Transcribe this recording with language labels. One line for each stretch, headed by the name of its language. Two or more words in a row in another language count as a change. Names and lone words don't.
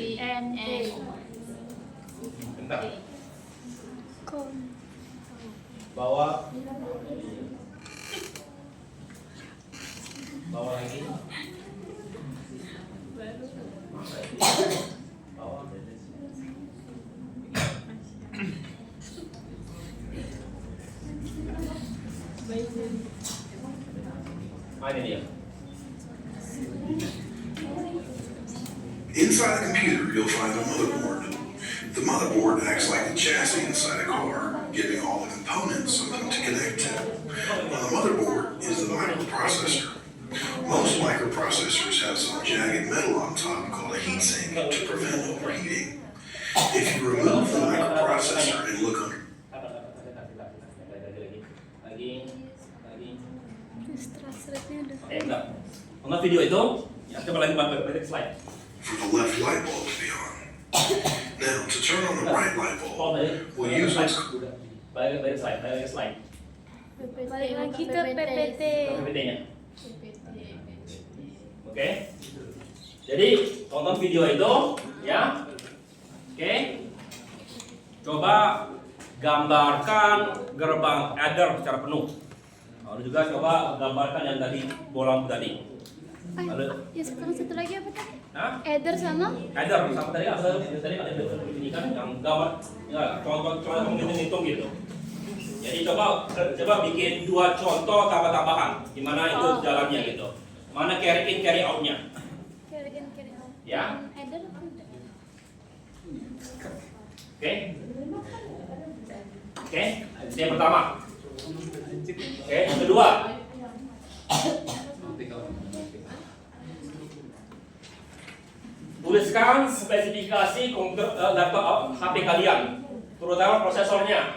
Indonesian: Bentar. Bawah lagi. Bawah. Ini dia.
English: Inside a computer, you'll find a motherboard. The motherboard acts like a chassis inside a car, giving all the components something to connect to. On the motherboard is the microprocessor. Most microprocessors have some jagged metal on top called a heatsink to prevent overheating. If you remove the microprocessor and look under
Indonesian: Enggak. Untuk video itu, ya coba lagi balik slide.
English: for the left light bulb to be on. Now, to turn on the right light bulb, we'll use what's
Indonesian: Balik slide. Balik lagi ke PPT. PPT-nya. Oke. Jadi tonton video itu, ya. Oke. Coba gambarkan gerbang adder secara penuh. Lalu juga coba gambarkan yang tadi bola tadi. Lalu, Ya sekarang satu lagi apa tadi? Hah? Adder sama? Adder sama tadi ada ini kan yang gambar, ya contoh hitung gitu. Jadi coba bikin 2 contoh tambah-tambahan, gimana itu jalannya gitu. Mana
English: carry in carry out-
Indonesian: nya?
English: Carry out.
Indonesian: Ya. Adder apa? Oke. Oke, itu yang pertama. Oke, yang kedua. Tuliskan spesifikasi komputer laptop HP kalian, terutama prosesornya.